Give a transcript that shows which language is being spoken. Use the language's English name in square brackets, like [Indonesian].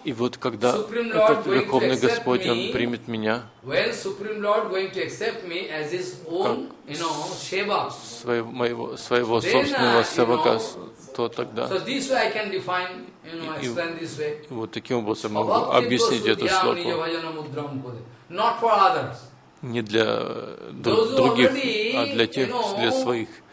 [Russian] и вот когда этот Верховный Господь он примет меня, [English] when Supreme Lord going to accept me as his own, you know, seva, [Russian] своего собственного севака, то тогда. [English] So this way I can define, you know, explain this way. [Russian] И вот таким образом могу объяснить эту слово. [English] Not for others. [Russian] Не для других, а для тех, для своих.